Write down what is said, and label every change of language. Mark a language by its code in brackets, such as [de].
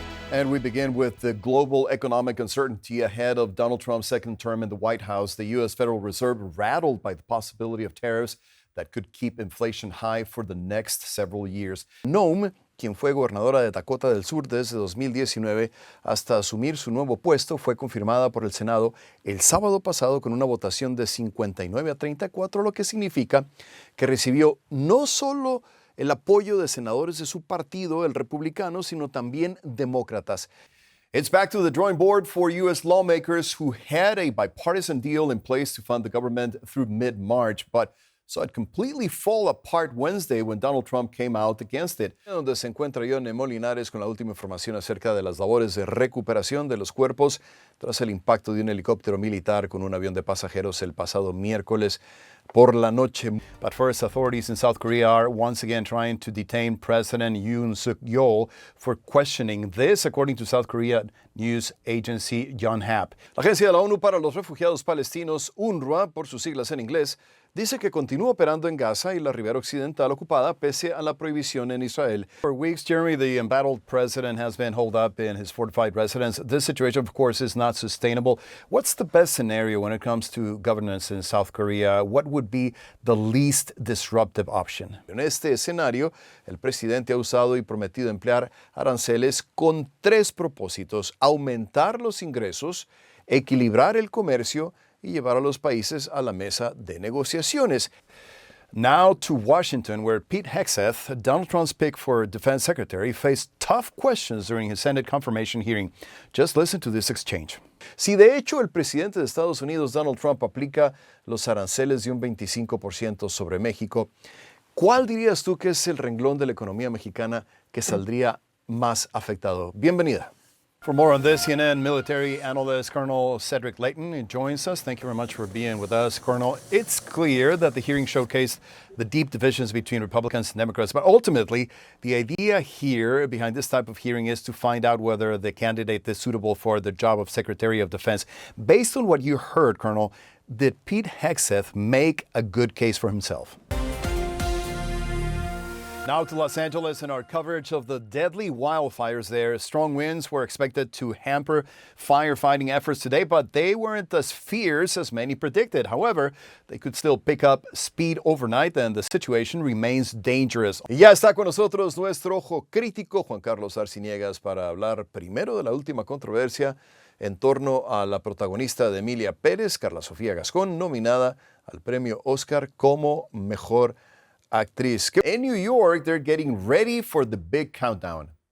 [en] And we begin with the global economic uncertainty ahead of Donald Trump's second term in the White House. The U.S. Federal Reserve rattled by the possibility of tariffs that could keep inflation high for the next several years. [es] Noem, quien fue gobernadora de Dakota del Sur desde 2019 hasta asumir su nuevo puesto, fue confirmada por el Senado el sábado pasado con una votación de 59 a 34, lo que significa que recibió no solo el apoyo de senadores de su partido, el republicano, sino también demócratas. [en] It's back to the drawing board for U.S. lawmakers who had a bipartisan deal in place to fund the government through mid-March, but saw it completely fall apart Wednesday when Donald Trump came out against it. [es] Donde se encuentra Yone Molinares con la última información acerca de las labores de recuperación de los cuerpos tras el impacto de un helicóptero militar con un avión de pasajeros el pasado miércoles por la noche. [en] But first, authorities in South Korea are once again trying to detain President Yoon Suk-yeol for questioning this, according to South Korea news agency Yonhap. [es] La Agencia de la ONU para los Refugiados Palestinos, UNRWA, por sus siglas en inglés, dice que continúa operando en Gaza y la ribera occidental ocupada pese a la prohibición en Israel. [en] For weeks, Jeremy, the embattled president has been holed up in his fortified residence. This situation, of course, is not sustainable. What's the best scenario when it comes to governance in South Korea? What would be the least disruptive option? [es] En este escenario, el presidente ha usado y prometido emplear aranceles con tres propósitos: aumentar los ingresos, equilibrar el comercio y llevar a los países a la mesa de negociaciones. [en] Now to Washington, where Pete Hegseth, Donald Trump's pick for defense secretary, faced tough questions during his Senate confirmation hearing. Just listen to this exchange. [es] Si de hecho el presidente de Estados Unidos, Donald Trump, aplica los aranceles de un 25% sobre México, ¿cuál dirías tú que es el renglón de la economía mexicana que saldría más afectado? Bienvenida. [en] For more on this, CNN military analyst Colonel Cedric Layton joins us. Thank you very much for being with us, Colonel. It's clear that the hearing showcased the deep divisions between Republicans and Democrats, but ultimately, the idea here behind this type of hearing is to find out whether the candidate is suitable for the job of Secretary of Defense. Based on what you heard, Colonel, did Pete Hegseth make a good case for himself? Now to Los Angeles and our coverage of the deadly wildfires there. Strong winds were expected to hamper firefighting efforts today, but they weren't as fierce as many predicted. However, they could still pick up speed overnight and the situation remains dangerous. [es] Y ya está con nosotros nuestro ojo crítico, Juan Carlos Arciniegas, para hablar primero de la última controversia en torno a la protagonista de Emilia Pérez, Carla Sofía Gascón, nominada al premio Oscar como mejor actriz. [en] In New York, they're getting ready for the big countdown.